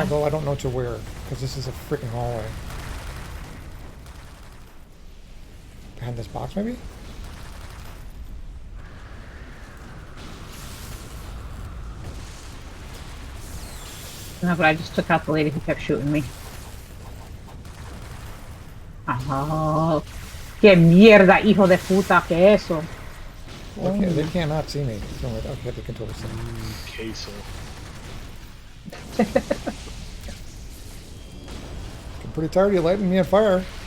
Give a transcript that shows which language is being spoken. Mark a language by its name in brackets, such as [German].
[English] Although I don't know to where, because this is a freaking hallway. Behind this box, maybe? No, but I just took out the lady who kept shooting me. [Spanish] Oh, qué mierda, hijo de puta, que eso. [English] Okay, they cannot see me. So okay, they can totally see me. [Spanish] Queso. [English] I'm pretty tired of you lighting me on fire.